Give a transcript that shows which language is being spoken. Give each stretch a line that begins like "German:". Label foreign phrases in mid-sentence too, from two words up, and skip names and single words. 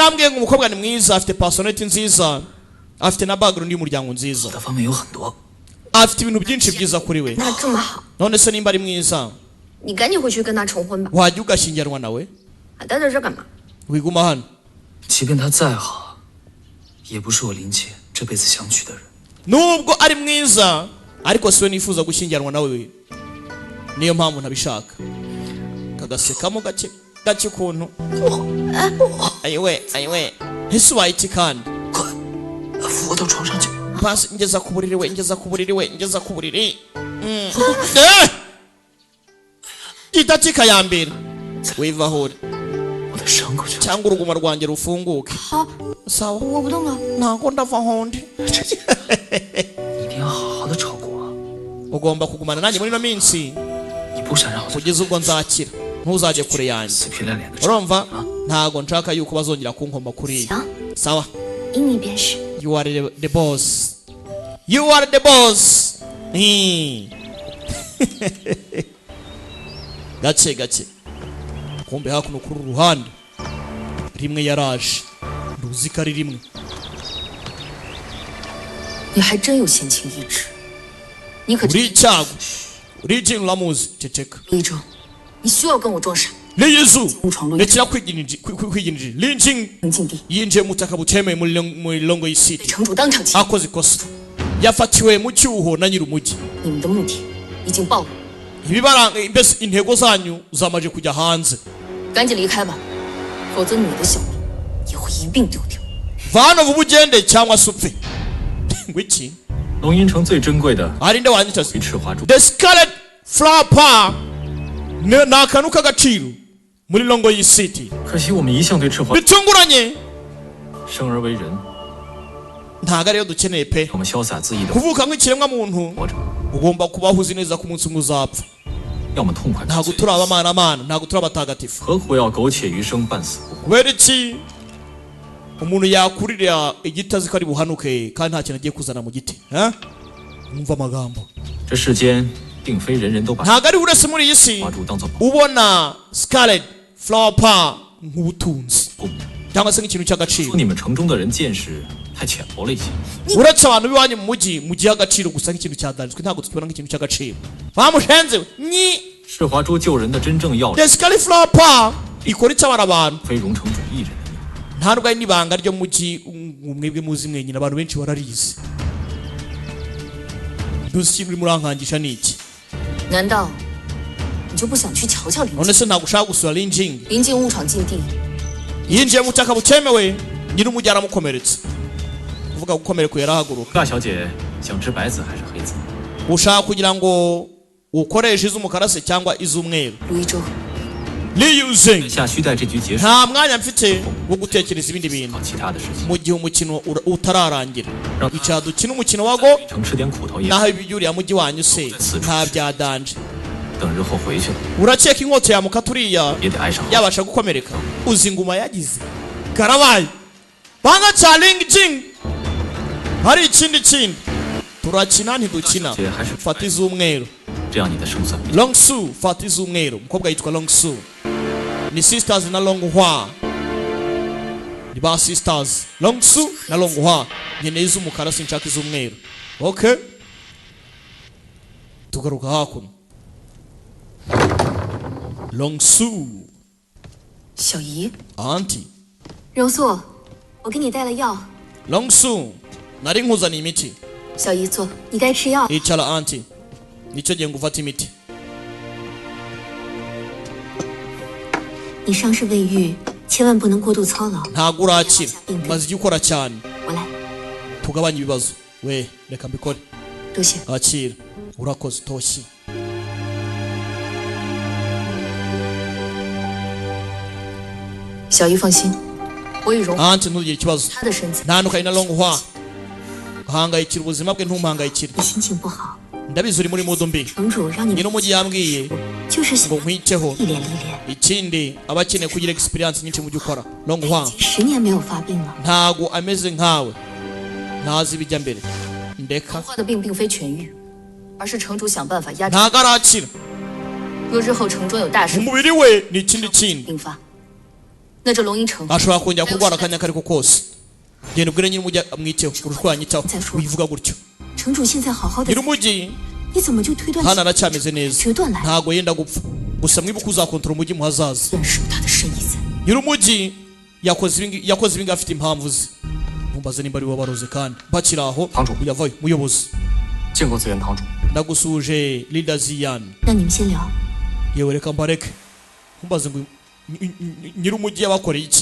Kinyarwanda: yarambwiye ngo umukobwa ni mwiza afite personality nziza afite na background y'umuryango nziza
Chinese: 好的方面有很多。
Kinyarwanda: afite ibintu byinshi byiza kuri we
Chinese: 那这么好，
Kinyarwanda: none se nimba ari mwiza
Chinese: 你赶紧回去跟他重婚吧。
Kinyarwanda: wajya ugashyingiranwa nawe
Chinese: 还待在这儿干嘛？
Kinyarwanda: wiguma hano
Chinese: 即便他再好，也不是我林姐这辈子想娶的人。
Kinyarwanda: nubwo ari mwiza ariko siwe nifuza gushyingiranwa nawe niyo mpamvu ntabishaka kagasekamo gake gake ukuntu ayiwe ese ubaye iki kandi
Chinese: 快，扶我到床上去。
Kinyarwanda: Basi ngeza ku buriri we, ngeza ku buriri we, ngeza ku buriri. Idatika ya mbere. Wiva hore. Cyangwa uruguma rwanjye rufunguke. Sawa.
Chinese: 我不动了。
Kinyarwanda: Ntabwo ndava hondi.
Chinese: 一定要好好的照顾我。
Kinyarwanda: Ugomba kugumana nanjye muri no minsi.
Chinese: 你不想让我
Kinyarwanda: Kugeza ubwo nzakira. Ntuzajye kure yanjye.
Chinese: 死皮赖脸的。
Kinyarwanda: Urumva? Ntabwo nshaka yuko bazongera kunkoma kuri.
Chinese: 行，
Kinyarwanda: Sawa.
Chinese: 依你便是。
English: You are the boss. You are the boss.
Kinyarwanda: Gake gake. Kumbe hakuno kuri ruhande. Rimwe yaraje. Nduzi ko ari rimwe.
Chinese: 你还真有闲情逸致，你可真
Kinyarwanda: Uri icyago. Uri ikintu uramuzi. Ceceka.
Chinese: 魏征，你需要跟我装傻？
Kinyarwanda: Ni Yesu.
Chinese: 误闯洛
Kinyarwanda: Rekera kwiginije. Linjing
Chinese: 城禁地，
Kinyarwanda: yinjiye mu butaka butemewe muri Longo City.
Chinese: 城主当场起。
Kinyarwanda: Akoze ikosa. Yafatiwe mu cyuho na nyir'umujyi.
Chinese: 你们的目的已经暴露，
Kinyarwanda: Ibibaranga mbese intego zanyu zamaje kujya hanze.
Chinese: 赶紧离开吧，否则你的小命也会一并丢掉。
Kinyarwanda: Vano vuba ugende cyangwa se upfe. Ngwiki?
Chinese: 龙吟城最珍贵的
Kinyarwanda: Ari nde wanditse
Chinese: 鱼赤花珠，
Kinyarwanda: The Scarlet Flower Pearl ni akantu k'agaciro muri Longo City.
Chinese: 可惜我们一向对赤花
Kinyarwanda: Bitunguranye
Chinese: 生而为人，
Kinyarwanda: ntago ariyo dukeneye pe.
Chinese: 我们潇洒恣意的
Kinyarwanda: Kuvuka nk'ikiremwa muntu
Chinese: 活着，
Kinyarwanda: ugomba kubaho uzi neza ko umunsi umwe uzapfa.
Chinese: 要么痛快干
Kinyarwanda: Ntago
Chinese: 脆，
Kinyarwanda: turi abamana, ntago turi abatagatifu.
Chinese: 何苦要苟且余生，半死不活？
Kinyarwanda: Kubera iki umuntu yakurira igiti azi ko ari buhanuke kandi nta kintu agiye kuzana mu giti? Mwumva amagambo.
Chinese: 这世间并非人人都把
Kinyarwanda: Ntago ari uretse muri iyi si
Chinese: 花珠当做宝
Kinyarwanda: ubona Scarlet Flower Pearl nk'ubutunzi
Chinese: 物。
Kinyarwanda: cyangwa se nk'ikintu
Chinese: 说
Kinyarwanda: cy'agaciro.
Chinese: 你们城中的人见识太浅薄了一些。
Kinyarwanda: Uretse abantu b'iwanyu mu mujyi mugihe agaciro gusa nk'ikintu cyadanzwe ntabwo tukibona nk'ikintu cy'agaciro. Bamushenze ni
Chinese: 赤花珠救人的真正要领，
Kinyarwanda: The Scarlet Flower Pearl ikora icyabara abantu.
Chinese: 非荣城主一人的命。
Kinyarwanda: Ntabwo ari n'ibanga ryo mu mujyi mwebwe muzi mwenyine abantu benshi bararizi. Duzi ikintu urimo urankangisha ni iki?
Chinese: 难道你就不想去瞧瞧林
Kinyarwanda: None
Chinese: 静？
Kinyarwanda: se ntabwo ushaka gusura Linjing?
Chinese: 林静误闯禁地，
Kinyarwanda: Yinjiye mu butaka butemewe nyir'umujyi aramukomeretsa. Kuvuga gukomereka yarahaguruka.
Chinese: 大小姐想吃白子还是黑子？
Kinyarwanda: Ushaka kugira ngo ukoreshe iz'umukara se cyangwa iz'umweru?
Chinese: 卢一舟，
Kinyarwanda: Liyuzing.
Chinese: 下需待这局结束，
Kinyarwanda: Nta mwanya mfite wo gutekereza ibindi bintu
Chinese: 搞其他的事情。
Kinyarwanda: mu gihe umukino utararangira. Icara dukine umukino wa go
Chinese: 城吃点苦头也，
Kinyarwanda: naho ibi uriya mujyi wanyu se nta byadanje.
Chinese: 等日后回去了
Kinyarwanda: Urakeka inkota yamuka turiya
Chinese: 也得挨上。
Kinyarwanda: yabasha gukomereka? Uzi inguma yagize karabaye banga cya Linjing. Hari ikindi kindi turakina ntidukina. Fata iz'umweru.
Chinese: 这样你的胜算比
Kinyarwanda: Long Su fata iz'umweru. Umukobwa yitwa Long Su. Ni sisters na Long Hua. Ni ba sisters Long Su na Long Hua. Nkeneye iz'umukara sinshaka iz'umweru. Okay. Tugaruka hakuno. Long Su
Chinese: 小姨，
Kinyarwanda: Auntie
Chinese: 柔素，我给你带了药。
Kinyarwanda: Long Su nari nkuzaniye imiti.
Chinese: 小姨坐，你该吃药。
Kinyarwanda: Icara Auntie. Nicyo gihe ngufata imiti.
Chinese: 你伤势未愈，千万不能过度操劳。
Kinyarwanda: Ntago urakira. Maze icyo ukora cyane.
Chinese: 我来，
Kinyarwanda: Tugabanye ibibazo. We reka mbikore.
Chinese: 多谢。
Kinyarwanda: Akira. Urakoze Toshi.
Chinese: 小姨放心，我与荣
Kinyarwanda: Auntie ntugire ikibazo.
Chinese: 她的身子，
Kinyarwanda: Ntandukanye na Long Hua. Hangayikira ubuzima bwe ntumuhangayikire.
Chinese: 你心情不好，
Kinyarwanda: Ndabizi uri muri modo mbi.
Chinese: 城主让你
Kinyarwanda: Nyir'umujyi yambwiye
Chinese: 就是想
Kinyarwanda: ngo nkwiteho.
Chinese: 一脸一脸。
Kinyarwanda: Ikindi aba akeneye kugira experience nyinshi mu byo ukora. Long Hua
Chinese: 10年没有发病了，
Kinyarwanda: ntago ameze nkawe. Ntazi ibijya mbere. Ndeka.
Chinese: 患的病并非痊愈，而是城主想办法压制。
Kinyarwanda: Ntago arakira.
Chinese: 若日后城中有大事
Kinyarwanda: Umubiri we ni ikindi kindi.
Chinese: 并发，那这龙吟城
Kinyarwanda: ashobora kongera kurwara akanya kariko kose. Genda ubwire nyir'umujyi amwiteho kurusha uko yanyitaho. Wivuga gutyo.
Chinese: 城主现在好好的，
Kinyarwanda: Nyir'umujyi
Chinese: 你怎么就推断
Kinyarwanda: hano
Chinese: 起
Kinyarwanda: aracyameze neza.
Chinese: 决断来？
Kinyarwanda: Ntago yenda gupfa. Gusa mwibuke uzakontorora umujyi mu hazaza.
Chinese: 认识他的深意在。
Kinyarwanda: Nyir'umujyi yakoze ibingi afite impamvu ze. Mumbaze nimba ari we wabaroze kandi. Bakiri aho uyavayo muyobozi.
Chinese: 见过资源堂主。
Kinyarwanda: Ndagusuje Leader Ziyan.
Chinese: 那你们先聊。
Kinyarwanda: Yewe reka mbareke. Mumbaze ngo nyir'umujyi yabakoreye iki?